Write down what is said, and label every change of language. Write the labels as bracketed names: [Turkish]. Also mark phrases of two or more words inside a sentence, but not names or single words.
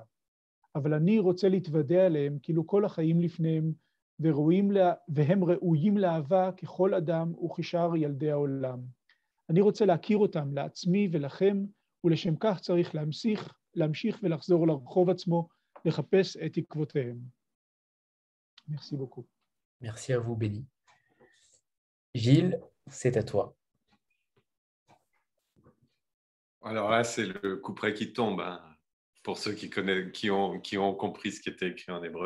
[Hebrew] אבל אני רוצה להתוודע עליהם כאילו כל החיים לפניהם והם ראויים לאהבה ככל אדם וכשאר ילדי העולם. אני רוצה להכיר אותם לעצמי ולכם, ולשם כך צריך להמשיך ולחזור לרחוב עצמו, לחפש את עקבותיהם. [French] Merci beaucoup. Merci à vous, Béni. Gilles, c'est à toi. Alors là, c'est le couperet qui tombe, hein, pour ceux qui ont compris ce qui était écrit en hébreu.